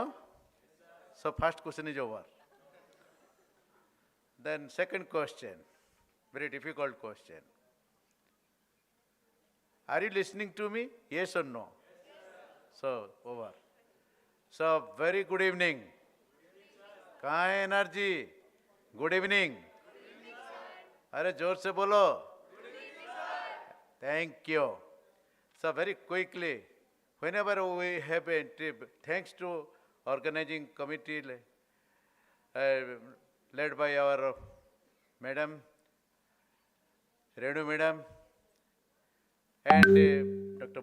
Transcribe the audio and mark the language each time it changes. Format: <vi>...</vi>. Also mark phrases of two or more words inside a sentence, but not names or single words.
<en>Yes, so first question is over. Then second question, very difficult question. Are you listening to me? Yes or no? Yes, so over. So very good evening. Kind energy. Good evening.</en> <hi>अरे जोर से बोलो.</hi> <en>Thank you. So very quickly, whenever we have a trip, thanks to organizing committee led by our madam, Renu madam, and Dr.</en>